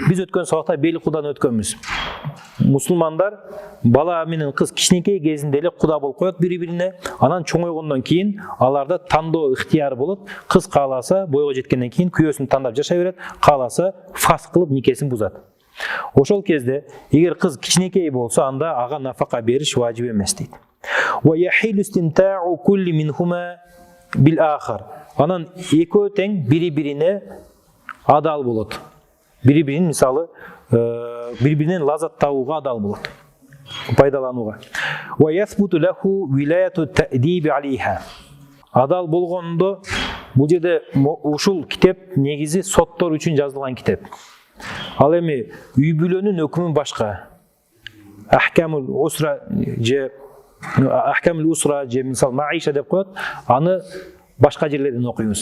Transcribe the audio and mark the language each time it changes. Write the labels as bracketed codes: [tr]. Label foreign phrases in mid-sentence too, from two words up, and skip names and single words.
[ky] Биз өткөн сабакта бели кудан өткөнбүз. Мусулмандар бала менен кыз кичинекей кезинде эле куда болуп коет бири-бирине, анан чоңойгондон кийин аларда тандоо ыктыяры болот. Кыз кааласа бойго жеткенден кийин күйөөсүн тандап жашай берет, кааласа фаск кылып никесин бузат. Ошол кезде эгер кыз кичинекей болсо, анда ага нафака бериш важип эмес дейт. [ar] ويحل استمتاع كل منهما بالآخر. [ky] Анан экөө тең бири-бирине адал болот. Бири-бирин мисалы бири-биринен лаззат табууга адал болот. Пайдаланууга. [ar] ويثبت له ولاية التأديب عليها. [ky] Адал болгондо бул жерде ушул китеп негизи соттор үчүн жазылган китеп. Ал эми үй бүлөнүн өкүмү башка. [ar] أحكام الأسرة [ky] же мисал маиша деп коет, аны башка жерлерден окуйбуз.